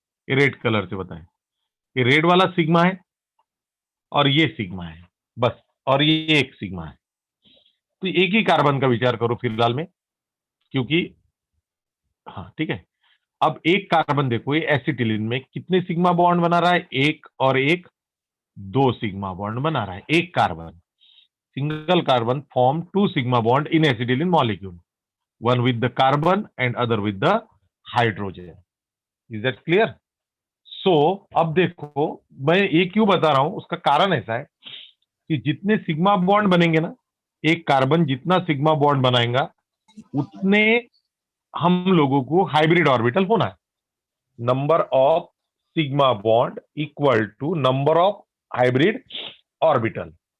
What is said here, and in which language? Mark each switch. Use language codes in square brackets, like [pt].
[hi] ये red colour से बताएं, ये रेड वाला सिग्मा है और ये सिग्मा है बस, और ये एक सिग्मा है। तो एक ही कार्बन का विचार करो फिलहाल में, क्योंकि हाँ ठीक है। अब एक कार्बन देखो, ये एसिटिलीन में कितने सिग्मा बॉन्ड बना रहा है, एक और एक, दो सिग्मा बॉन्ड बना रहा है एक carbon. Single carbon form to sigma bond in acetylene molecule, [en] one with the carbon and other with the hydrogen. Is that clear? [hi] So अब देखो, मैं ये क्यों बता रहा हूं, उसका कारण ऐसा है कि जितने सिग्मा बॉन्ड बनेंगे ना, एक कार्बन जितना सिग्मा बॉन्ड बनाएगा उतने हम लोगों को हाइब्रिड ऑर्बिटल होना है। [en] Number of sigma bond equal to number of hybrid orbital.